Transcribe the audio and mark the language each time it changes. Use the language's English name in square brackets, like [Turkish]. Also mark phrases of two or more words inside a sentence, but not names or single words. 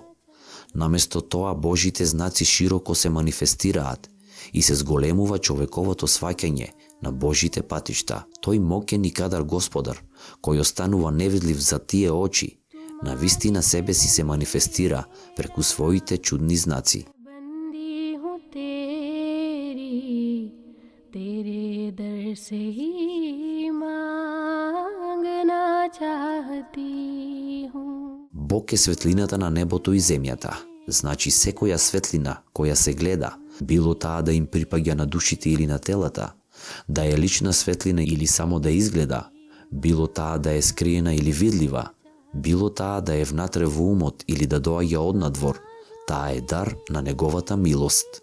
[Macedonian] Наместо тоа Божите знаци широко се манифестираат и се зголемува човековото сваќање на Божите патишта. Тој моќен и кадар Господар, кој останува невидлив за тие очи, на вистина себе си се манифестира преку своите чудни знаци. [Urdu] بندی ہوں تیری، تیرے در سے ہی مانگنا چاہتی ہوں. [Macedonian] Бог е светлината на небото и земјата. Значи секоја светлина која се гледа, било таа да им припаѓа на душите или на телата, да е лична светлина или само да изгледа, било таа да е скриена или видлива, било таа да е внатре во умот или да доаѓа од надвор, таа е дар на неговата милост.